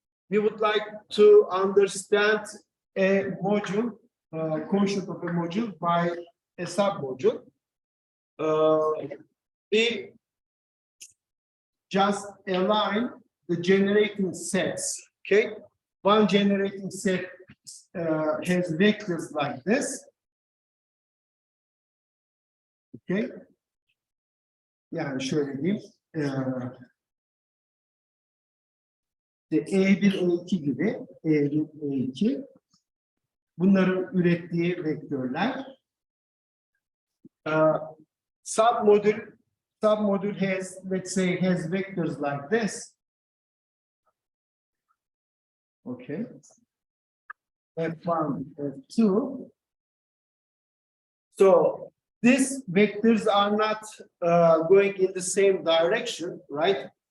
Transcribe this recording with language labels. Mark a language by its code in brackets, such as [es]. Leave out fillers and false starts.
[en] We would like to understand a module, quotient of a module by a submodule. We just align the generating sets. Okay, one generating set has vectors like this. [tr] Okay, yani şöyle diyeyim. E1, E2 gibi, E1, E2 bunların ürettiği vektörler. [en] Submodule has, let's say, has vectors like this. Okay. F1, F2. So these vectors are not going in the same direction, right?